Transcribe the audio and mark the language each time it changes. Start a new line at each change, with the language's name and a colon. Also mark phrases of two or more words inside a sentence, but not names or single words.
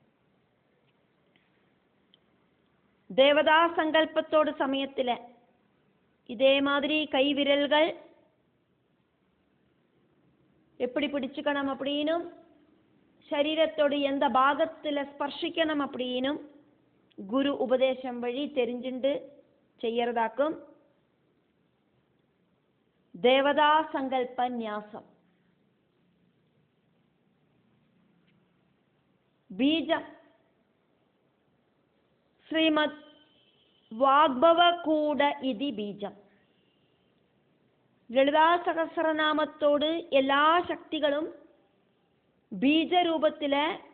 Tamil: தேவதா சங்கல்பத்தோடு சமயத்தில் இதே மாதிரி கை விரல்கள் எப்படி பிடிச்சுக்கணும் அப்படின்னும் சரீரத்தோடு எந்த பாகத்தில் ஸ்பர்சிக்கணும் அப்படின்னும் குரு உபதேசம் வழி தெரிஞ்சுண்டு செய்யறதாக்கும் தேவதா சங்கல்ப ന്യാസം.
Sanskrit: ബീജം ശ്രീമദ് വാഗ്ഭവകൂട ഇതി ബീജം.
Malayalam: ലളിതാ സഹസ്രനാമത്തോട് എല്ലാ ശക്തികളും ബീജരൂപത്തിലെ